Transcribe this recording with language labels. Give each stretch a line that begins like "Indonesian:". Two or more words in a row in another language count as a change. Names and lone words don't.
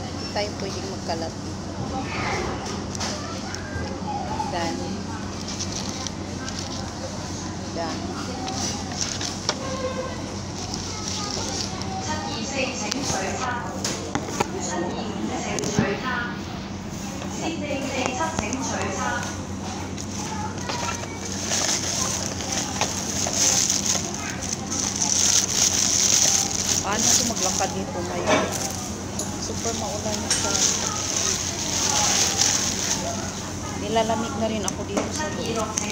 Filipino: tayo pwedeng magkalat dito. Dami. Dami.
Cantonese: 724 請取餐，725請取餐，4447請取餐。
Filipino: Paano ako maglakad dito ngayon? Super maulan na siya. Nilalamig na rin ako dito sa loob.